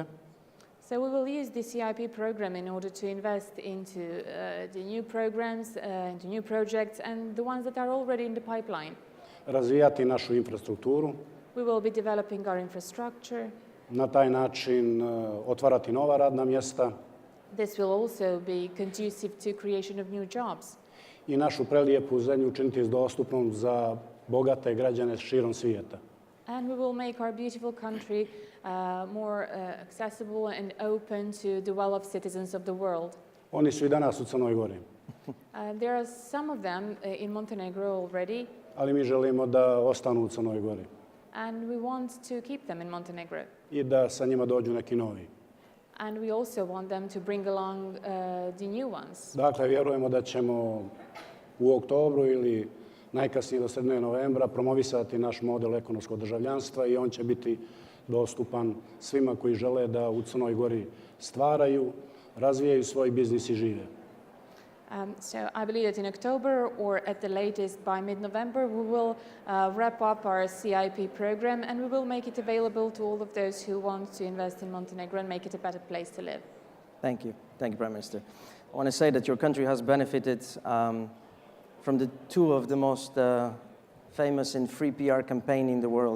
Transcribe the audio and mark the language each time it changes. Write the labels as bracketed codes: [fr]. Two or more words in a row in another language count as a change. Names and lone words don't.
[en] So we will use the CIP program in order to invest into the new programs, into new projects and the ones that are already in the pipeline. [sr] Razvijati našu infrastrukturu. [en] We will be developing our infrastructure. [sr] Na taj način otvarati nova radna mjesta. [en] This will also be conducive to creation of new jobs. [sr] I našu prelijepu zemlju učiniti dostupnom za bogate građane širom svijeta. [en] And we will make our beautiful country more accessible and open to the well-off citizens of the world. [sr] Oni su i danas u Crnoj Gori. [en] There are some of them in Montenegro already. [sr] Ali mi želimo da ostanu u Crnoj Gori. [en] And we want to keep them in Montenegro. [sr] I da sa njima dođu neki novi. [en] And we also want them to bring along the new ones. [sr] Dakle, vjerujemo da ćemo u oktobru ili najkasnije do sredine novembra promovisati naš model ekonomskog državljanstva i on će biti dostupan svima koji žele da u Crnoj Gori stvaraju, razvijaju svoj biznis i žive. [en] So I believe that in October or at the latest by mid-November we will wrap up our CIP program and we will make it available to all of those who want to invest in Montenegro and make it a better place to live. Thank you. Thank you, Prime Minister. I want to say that your country has benefited from the two of the most famous and free PR campaign in the world.